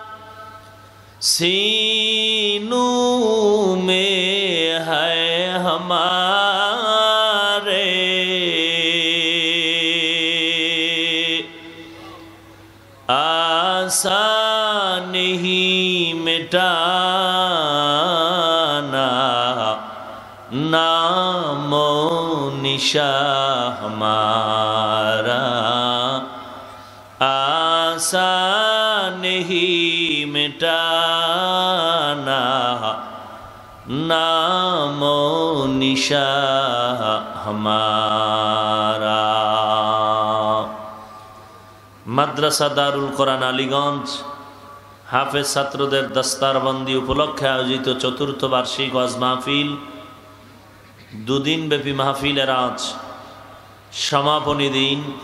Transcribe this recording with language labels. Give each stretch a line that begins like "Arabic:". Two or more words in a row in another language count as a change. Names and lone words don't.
Urdu: سینوں میں ہے ہمارے آسان ہی مٹانا نام و نشان ہمارا آسان ہی مٹانا نام و نشان ہمارا
Bangla: মাদ্রাসা দারুল কোরআন আলীগঞ্জ হাফেজ ছাত্রদের দস্তারবন্দি উপলক্ষে আয়োজিত চতুর্থ বার্ষিক ওয়াজ মাহফিল দুদিন ব্যাপী মাহফিলের আজ সমাপনী দিন